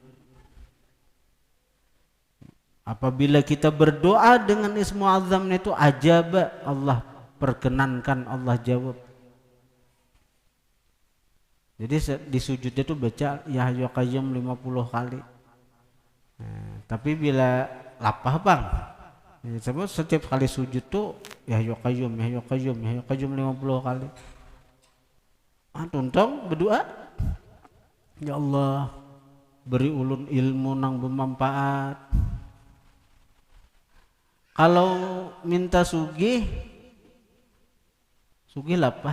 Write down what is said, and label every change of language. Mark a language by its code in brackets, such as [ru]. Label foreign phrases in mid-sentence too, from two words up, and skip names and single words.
[id] Apabila kita berdoa dengan Ismul A'zam itu ajaba, Allah perkenankan, Allah jawab. Jadi di sujud itu baca [ar] يا حي يا قيوم [id] 50 kali. [bjn] Nah, tapi bila lapah bang, sebab setiap kali sujud tuh [ar] يا حي يا قيوم, يا حي يا قيوم, يا حي يا قيوم [bjn] 50 kali. Tuntang berdoa, Ya Allah beri ulun ilmu nang bermanfaat. Kalau minta sugih lapah.